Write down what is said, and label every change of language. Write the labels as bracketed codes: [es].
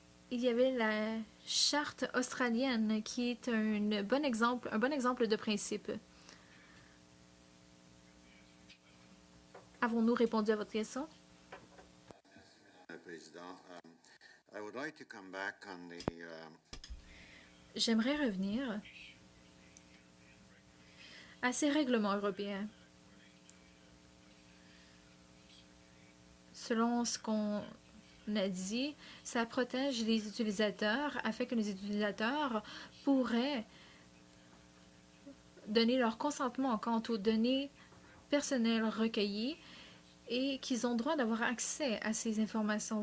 [fr] Il y avait la charte australienne qui est un bon exemple de principe. Avons-nous répondu à votre question? [en] Président, I would like to come back on the [fr] J'aimerais revenir à ces règlements européens. Selon ce qu'on a dit, ça protège les utilisateurs afin que les utilisateurs pourraient donner leur consentement quant aux données personnelles recueillies et qu'ils ont droit d'avoir accès à ces informations.